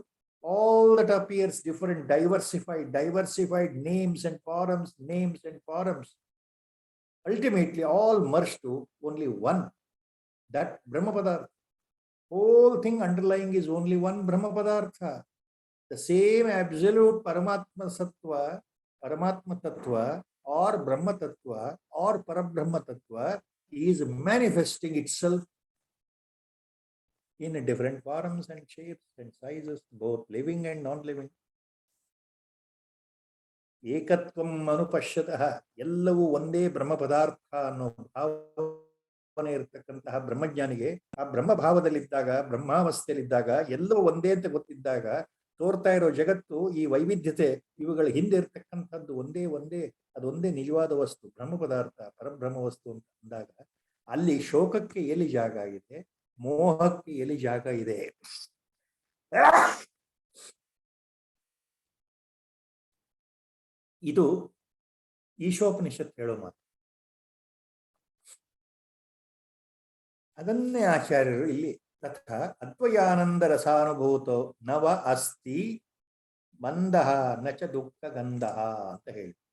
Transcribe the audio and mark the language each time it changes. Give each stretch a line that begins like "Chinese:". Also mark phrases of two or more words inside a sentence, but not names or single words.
English: All that appears different, diversified names and forms, ultimately all merge to only one, that
Sanskrit: ब्रह्म पदार्थ.
English: Whole thing underlying is only one
Sanskrit: ब्रह्म पदार्थ.
English: The same absolute
Sanskrit: परमात्म सत्त्व, परमात्म तत्त्व,
English: or
Sanskrit: ब्रह्म तत्त्व,
English: or
Sanskrit: परब्रह्म तत्त्व
English: is manifesting itself in different forms and shapes and sizes, both living and non-living.
Sanskrit: एकत्वम् अनुपश्यतः,
Kannada: ಎಲ್ಲವೂ ಒಂದೇ ಬ್ರಹ್ಮ ಪದಾರ್ಥ ಅನ್ನೋ ಭಾವನೆ ಇರತಕ್ಕಂತಹ ಬ್ರಹ್ಮಜ್ಞಾನಿಗೆ ಆ ಬ್ರಹ್ಮ ಭಾವದಲ್ಲಿದ್ದಾಗ, ಬ್ರಹ್ಮಾವಸ್ಥೆಯಲ್ಲಿದ್ದಾಗ, ಎಲ್ಲವೂ ಒಂದೇ ಅಂತ ಗೊತ್ತಿದ್ದಾಗ, ತೋರ್ತಾ ಇರೋ ಜಗತ್ತು, ಈ ವೈವಿಧ್ಯತೆ, ಇವುಗಳ ಹಿಂದೆ ಇರತಕ್ಕಂಥದ್ದು ಅದೊಂದೇ ನಿಜವಾದ ವಸ್ತು, ಬ್ರಹ್ಮ ಪದಾರ್ಥ, ಪರಬ್ರಹ್ಮ ವಸ್ತು ಅಂತ ಅಂದಾಗ, ಅಲ್ಲಿ ಶೋಕಕ್ಕೆ ಎಲ್ಲಿ ಜಾಗ ಇದೆ, ಮೋಹಕ್ಕೆ ಎಲ್ಲಿ ಜಾಗ ಇದೆ? ಇದು ಈಶೋಪನಿಷತ್ ಹೇಳೋ ಮಾತು. ಅದನ್ನೇ ಆಚಾರ್ಯರು ಇಲ್ಲಿ
Sanskrit: तथा अद्वयानन्द रसानुभूतो नव अस्ति मन्दः नच दुःख गन्धः
Kannada: ಅಂತ ಹೇಳಿ.